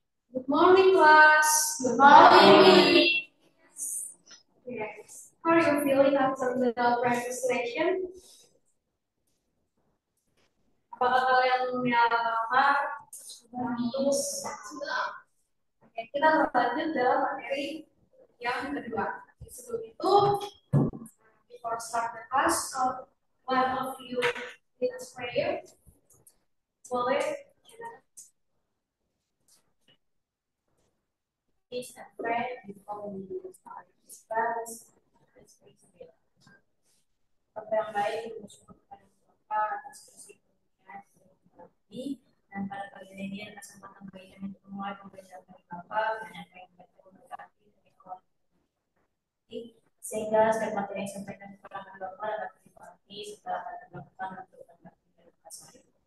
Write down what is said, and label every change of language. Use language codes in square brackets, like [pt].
[en] Good morning, class. Good morning. Yes. How are you feeling after the practice session? [id] Apakah kalian menyalakan terus? Oke, kita lanjut dalam materi yang kedua. Sebelum itu, [en] before start the class, one of you lead us prayer. [id] Boleh? [en] Please and pray before we start this class. Please pray. [id] Bapa yang baik, bersyukur kepada Bapa atas kesehatan ini dan pada pagi ini atas kesempatan baik kami untuk memulai pembelajaran dari Bapa dan apa yang baik berkati dari awal ini sehingga setiap materi yang disampaikan kepada Bapa dapat dimengerti serta dapat dilakukan dan berkembang dari kasih.